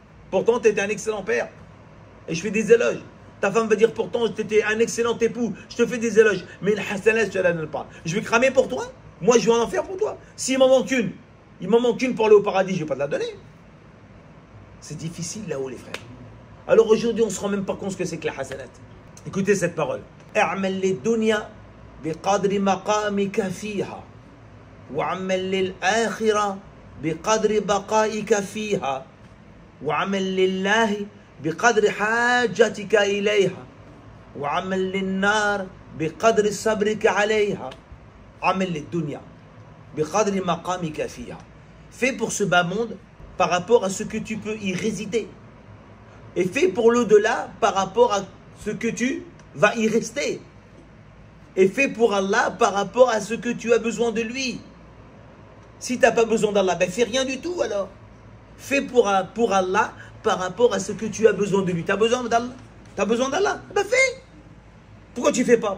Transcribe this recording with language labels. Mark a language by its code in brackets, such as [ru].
[fr] Pourtant, tu étais un excellent père. Et je fais des éloges. Ta femme va dire pourtant, tu étais un excellent époux. Je te fais des éloges. Mais une hasanat, tu ne la donnes pas. Je vais cramer pour toi. Moi, je vais en faire pour toi. S'il m'en manque une pour aller au paradis, je ne vais pas te la donner. C'est difficile là-haut, les frères. Alors aujourd'hui, on ne se rend même pas compte ce que c'est que la hasanat. Écoutez cette parole. [ar] اعمل للدنيا بقدر مقامك فيها وعمل للآخرة بقدر بقائك فيها وعمل لله بقدر حاجتك إليها وعمل للنار بقدر صبرك عليها عمل للدنيا بقدر مقامك فيها. [fr] Fais pour ce bas monde par rapport à ce que tu peux y résider. Et fais pour l'au-delà par rapport à ce que tu vas y rester. Et fais pour Allah par rapport à ce que tu as besoin de lui. Si tu n'as pas besoin d'Allah, ben fais rien du tout alors. Fais pour Allah par rapport à ce que tu as besoin de lui. Tu as besoin d'Allah? Tu as besoin d'Allah? Ben fais. Pourquoi tu ne fais pas?